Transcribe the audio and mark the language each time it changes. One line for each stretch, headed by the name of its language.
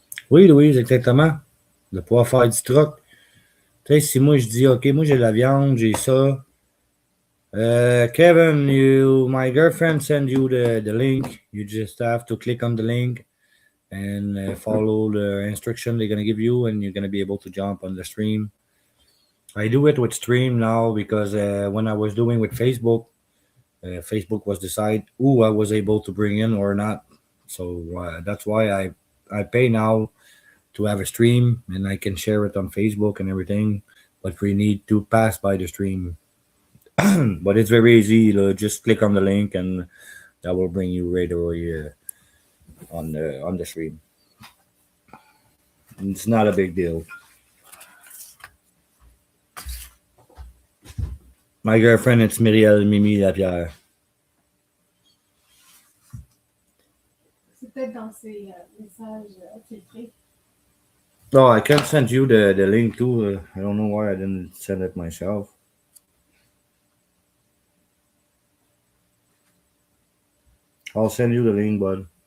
French: Oui, Louise, exactement. De pouvoir faire du troc. Tu sais, si moi je dis, OK, moi j'ai de la viande, j'ai ça.
English: Kevin, my girlfriend send you the link. You just have to click on the link and follow the instruction they're going to give you, and you're going to be able to jump on the stream. I do it with Stream now because when I was doing with Facebook, Facebook was decide who I was able to bring in or not. So that's why I pay now to have a stream, and I can share it on Facebook and everything. But we need to pass by the stream. But it's very easy. Just click on the link, and that will bring you right away on the stream. It's not a big deal. My girlfriend, it's Myriel Mimi Lapierre.
French: C'est peut-être dans ces messages filtrés.
English: No, I can send you the link too. I don't know why I didn't send it myself. I'll send you the link, bud.